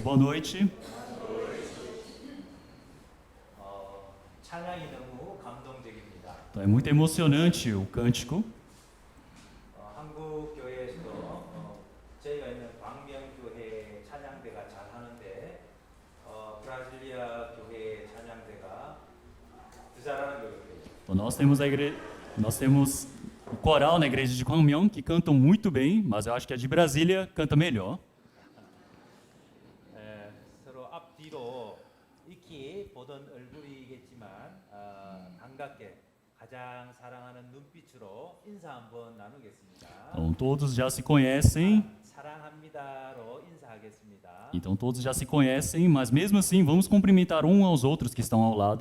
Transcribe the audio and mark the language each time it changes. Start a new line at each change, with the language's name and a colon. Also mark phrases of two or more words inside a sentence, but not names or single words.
Portuguese: Boa noite.
Korean: 찬양이 너무 감동적입니다.
Portuguese: Então, é muito emocionante o cântico.
Korean: 한국 교회에서도 저희가 있는 광명교회 찬양대가 잘 하는데 브라질리아 교회 찬양대가 더 잘하는 것 같아요.
Portuguese: Então, nós temos o coral na igreja de Kwangmyeong que cantam muito bem, mas eu acho que a de Brasília canta melhor.
Korean: 서로 앞뒤로 익히 보던 얼굴이겠지만 반갑게 가장 사랑하는 눈빛으로 인사 한번 나누겠습니다.
Portuguese: Então todos já se conhecem.
Korean: 사랑합니다로 인사하겠습니다.
Portuguese: Então todos já se conhecem, mas mesmo assim vamos cumprimentar um aos outros que estão ao lado.